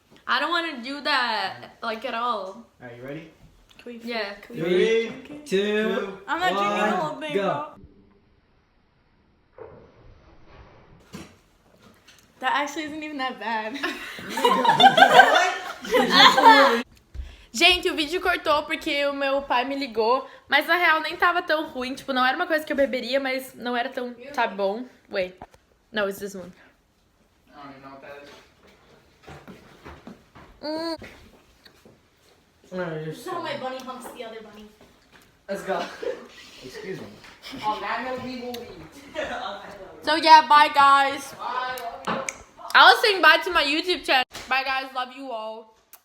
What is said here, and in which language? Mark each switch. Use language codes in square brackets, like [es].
[en] I don't want to do that, like, at all. Alright, you ready? Can we Yeah. 3, 2, I'm not drinking the whole thing, go. bro. That actually isn't even that bad. [pt] Gente, o vídeo cortou porque o meu pai me ligou, mas na real nem tava tão ruim, tipo, não era uma coisa que eu beberia, mas não era tão, sabe, bom. [en] Wait. No, it's this one. I don't even know what that is. No, you're So my bunny humps the other bunny. Let's go. Excuse me. On that note, we will leave. So yeah, bye guys. I was saying bye to my YouTube channel. Bye guys, love you all.